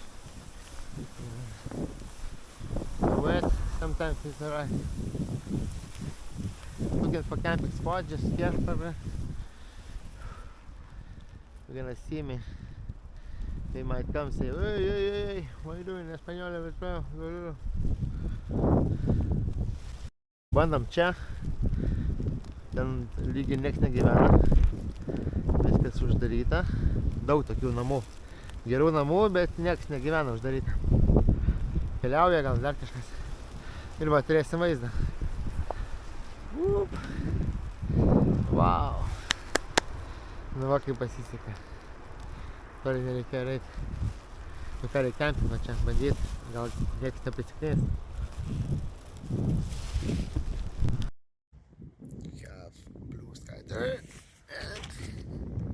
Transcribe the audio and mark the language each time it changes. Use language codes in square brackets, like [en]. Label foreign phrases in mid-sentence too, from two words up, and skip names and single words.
[en] Wet, sometimes it's alright. Looking for camping spot just here for me. You're gonna see me. They might come and say, hey, what are you doing in Español? [lt] Bandom čia. Ten lygiai nieks negyvena. Viskas uždaryta. Daug tokių namų. Gerų namų, bet nieks negyvena, uždaryta. Keliauja gal dar kažkas. Ir va, turėsim vaizdą. Wow. Nu va, kaip pasisekė. Toli nereikėjo reiti. Nu ką reikia kempingą čia bandyti. Gal nieks neprisiknės. [en] We have blue sky there and